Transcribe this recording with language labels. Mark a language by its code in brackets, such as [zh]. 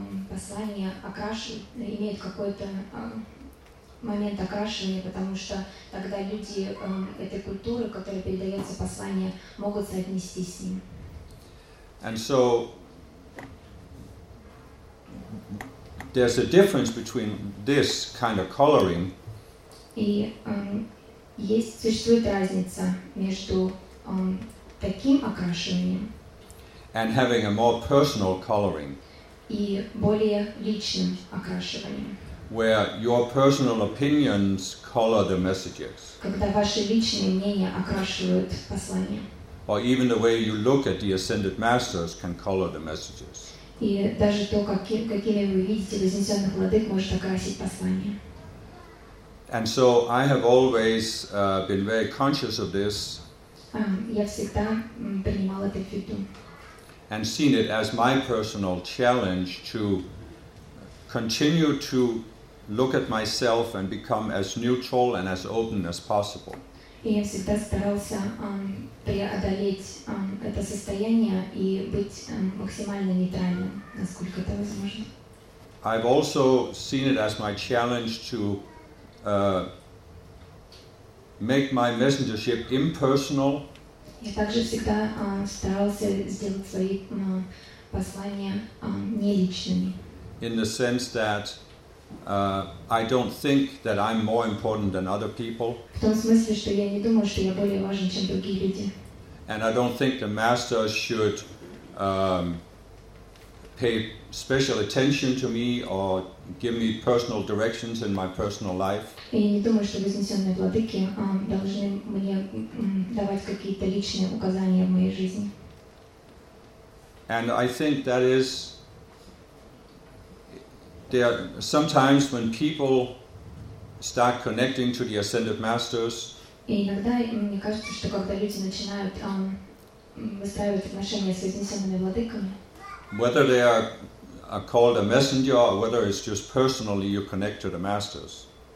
[ru] Послание имеет какой-то момент окрашивания, потому что тогда люди этой культуры, которой передается послание, могут соотнести с ним. [en] And so there's a difference between this kind of coloring. [ru] И есть существует разница между таким окрашиванием [en] and having a more personal coloring. [ru] И более личным окрашиванием. [en] Where your personal opinions color the messages. [ru] Когда ваши личные мнения окрашивают послание. [en] Or even the way you look at the ascended masters can color the messages. [ru] И даже то, какими вы видите вознесенных владык, может окрасить послание. [en] And so I have always been very conscious of this. [ru] Я всегда принимал это в виду. [en] And seen it as my personal challenge to continue to look at myself and become as neutral and as open as possible. [ru] И я всегда старался преодолеть это состояние и быть максимально нейтральным, насколько это возможно. [en] I've also seen it as my challenge to make my messengership impersonal. [ru] Я также всегда старался сделать свои послания неличными. [en] In the sense that I don't think that I'm more important than other people. [ru] В том смысле, что я не думаю, что я более важен, чем другие люди. [en] And I don't think the master should pay special attention to me or give me personal directions in my personal life. [ru] И не думаю, что вознесенные владыки должны мне давать какие-то личные указания в моей жизни. [en] And I think that is there sometimes when people start connecting to the ascended masters. [ru] И иногда мне кажется, что когда люди начинают выстраивать отношения с вознесенными владыками. [en] Whether they are called a messenger or whether it's just personally you connect to the masters.